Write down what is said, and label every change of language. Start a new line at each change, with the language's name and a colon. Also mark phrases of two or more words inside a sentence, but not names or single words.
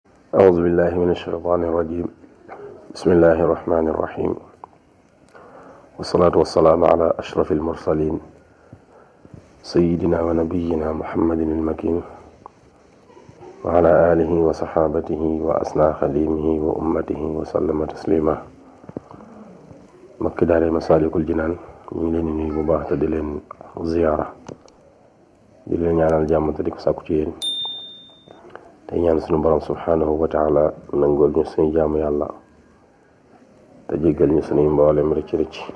Arabic: أعوذ بالله من الشيطان الرجيم بسم الله الرحمن الرحيم والصلاة والسلام على أشرف المرسلين سيدنا ونبينا محمد المكين وعلى آله وصحابته وأسنى خديمه وأمته وسلم تسليما
Wolof: mbokki daara Masaalikul Jinaan ñu ngi leen di nuyu bu baax te di leen ziyaara di leen ñaanal jàmm te di ko sàkku ci yéen te ñaan suñu borom
Arabic: سبحانه وتعالى
Wolof: nangool ñu suñu jaamu yàlla te jéggal ñu suñuy mboolem rëcc